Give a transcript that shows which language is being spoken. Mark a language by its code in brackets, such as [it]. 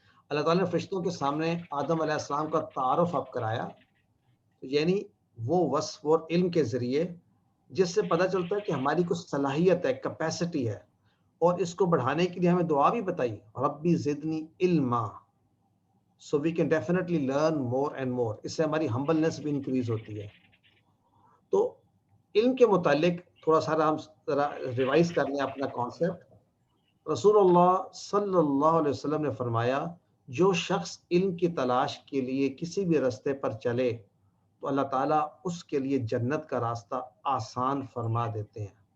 [ur] اللہ تعالیٰ نے فرشتوں کے سامنے آدم علیہ السلام کا تعارف اب کرایا، یعنی وہ وصف اور علم کے ذریعے جس سے پتہ چلتا ہے کہ ہماری کچھ صلاحیت ہے، کیپیسٹی ہے، اور اس کو بڑھانے کے لیے ہمیں دعا بھی بتائی، [ar] ربی زدنی علما. [en] So we can definitely learn more and more. [ur] اس سے ہماری ہمبلنس بھی انکریز ہوتی ہے. تو علم کے متعلق تھوڑا سا ہم ریوائز کر لیں اپنا کانسیپٹ. رسول اللہ صلی اللہ علیہ وسلم نے فرمایا جو شخص علم کی تلاش کے لیے کسی بھی راستے پر چلے تو اللہ تعالیٰ اس کے لیے جنت کا راستہ آسان فرما دیتے ہیں.